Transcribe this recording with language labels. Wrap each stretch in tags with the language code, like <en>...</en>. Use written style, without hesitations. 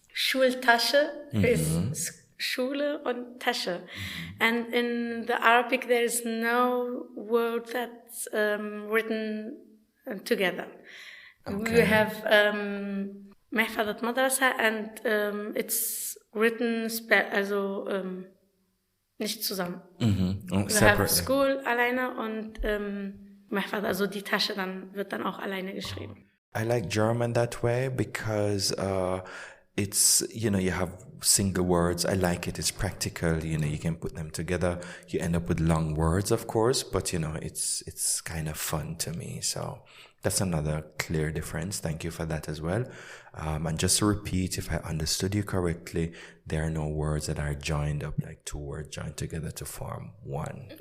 <de>Schultasche is Schule und Tasche.</de> <en>And in the Arabic, there is no word that's written together. Okay. We have Mahfadat Madrasa and it's written,</en> <de>also nicht zusammen.</de> <en>We have School</en> <de>alleine und Mahfad, also die Tasche wird dann auch alleine geschrieben.</de> <en>I like German that way because it's, you have single words. I like it. It's practical. You can put them together. You end up with long words, of course, but it's kind of fun to me. So That's another clear difference. Thank you for that as well. And just to repeat, if I understood you correctly, there are no words that are joined up, like two words joined together to form one.</en>